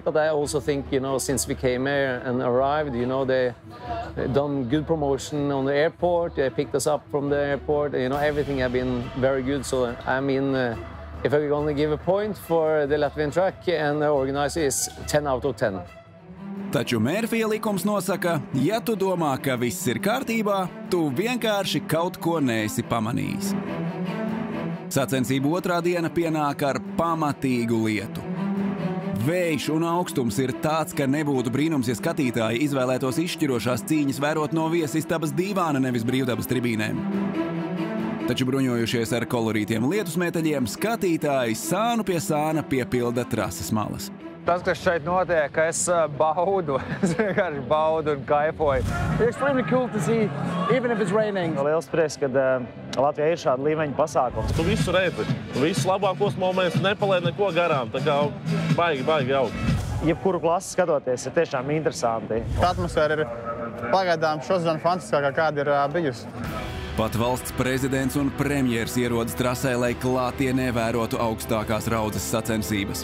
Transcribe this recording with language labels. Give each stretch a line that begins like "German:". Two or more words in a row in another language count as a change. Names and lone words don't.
English: But I also think, you know, since we came here and arrived, you know, they've done good promotion on the airport. They picked us up from the airport. You know, everything have been very good. So I mean, if I'm going to give a point for the Latvian track and the organizer is 10 out of 10.
Latvian: Taču Mērfija likums nosaka, ja tu domā, ka viss ir kārtībā, tu vienkārši kaut ko neesi pamanījis. Sacensību otrā diena pienāk ar pamatīgu lietu. Vējš un augstums ir tāds, ka nebūtu brīnums, ja skatītāji izvēlētos izšķirošās cīņas vērot no viesistabas dīvāna, nevis brīvdabas tribīnēm. Taču bruņojušies ar kolorītiem lietusmēteļiem, skatītāji sānu pie sāna piepilda trases malas. Tas, kas šeit notiek, es baudu. Es vienkārši baudu un kaifoju.
English: It's extremely cool to see, even if it's raining.
Latvian: Liels prieks, kad Latvijā ir šāda līmeņa pasākums. Tu visu redzi, visus labākos momentus nepaliek neko garām, tā kā baigi jauki. Jebkuru klasi skatoties, ir tiešām interesanti. Atmosfēra ir pagaidām šodien fantastiskākā, kāda ir bijusi. Pat valsts prezidents un premjers ierodas trasē, lai klātienē vērotu augstākās raudzes sacensības.